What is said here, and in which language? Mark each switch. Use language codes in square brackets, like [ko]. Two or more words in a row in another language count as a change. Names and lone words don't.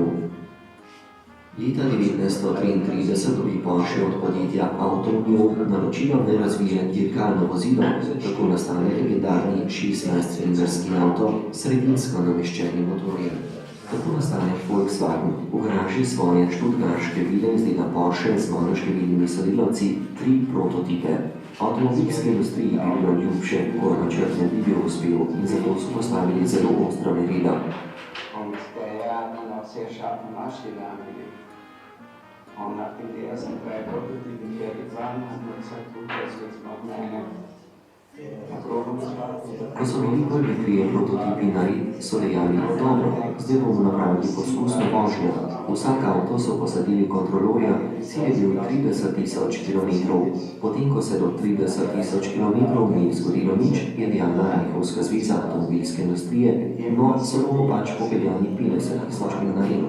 [sl] Leta 1933 dobi Porsche od podjetja Autonium naročilo, da razvije dirkalno vozilo, tako nastane legendarni 16-cilinderski avto s sredinsko nameščenim motorjem. Tako nastane Volkswagen, v garaži svoje študgarške vile izdela Porsche z monoštevilnimi sodelavci 3 prototipe. Avtomobilske industriji bi bilo ljubše, ko načrt ne bi bil uspel in zato so postavili zelo ostra merila. [de] Nachdem die ersten 3 Prototypen hier gefahren haben, hat man gesagt, gut, jetzt machen wir eine Erprobungsfahrt. [sl] Ko so bili prvi 3 prototipi nared, so dejali, dobro, zdaj bomo napravili poskusno vožnjo. Vsak avto so posadili kontrolorja, cilj je bil 30.000 kilometrov. Potem, ko se do 30.000 kilometrov ni zgodilo nič, je dejala Reihovska zveza avtomobilske industrije, no, se bomo pač popeljali 50.000 mil na leto.